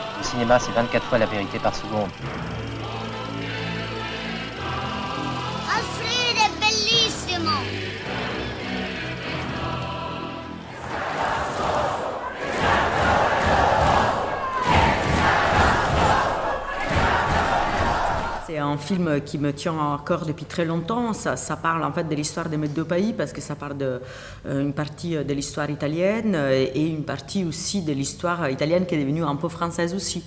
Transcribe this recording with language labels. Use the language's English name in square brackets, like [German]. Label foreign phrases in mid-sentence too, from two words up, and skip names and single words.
[French] cinéma, c'est 24 fois la vérité par seconde. [Italian] Alfred è bellissimo! [French] C'est un film qui me tient à cœur depuis très longtemps. Ça parle en fait de l'histoire de mes deux pays parce que ça parle une partie de l'histoire italienne et une partie aussi de l'histoire italienne qui est devenue un peu française aussi.